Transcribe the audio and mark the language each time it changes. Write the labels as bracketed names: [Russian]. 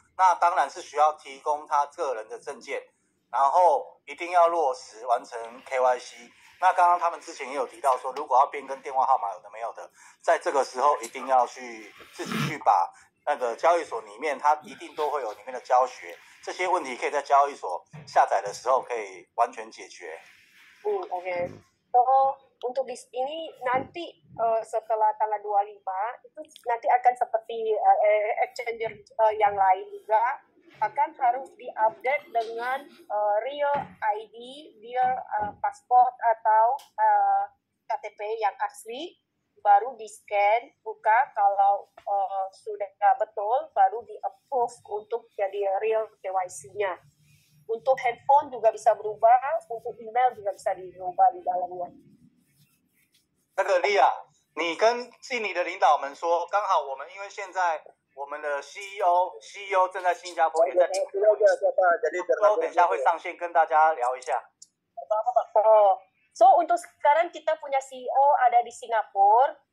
[Chinese] 那当然是需要提供他个人的证件，然后一定要落实完成 KYC。那刚刚他们之前也有提到说，如果要变更电话号码有的没有的，在这个时候一定要去自己去把那个交易所里面，它一定都会有里面的教学，这些问題可以在交易所下载的时候可以完全解决。 OK. [Indonesian] So untuk ini nanti setelah tanggal 25 itu nanti akan seperti exchanger yang lain juga akan harus diupdate dengan real ID, real pasport atau KTP yang asli, baru di scan, buka, kalau sudah betul baru di approve untuk jadi real KYC-nya. Untuk handphone juga bisa berubah, untuk email juga bisa dirubah di dalamnya. [Chinese] 那个莉亚，你跟印尼的领导们说，刚好我们因为现在我们的 CEO 正在新加坡，也在等一下会上线跟大家聊一下。 [Indonesian] So untuk sekarang kita punya CEO ada di Singapura.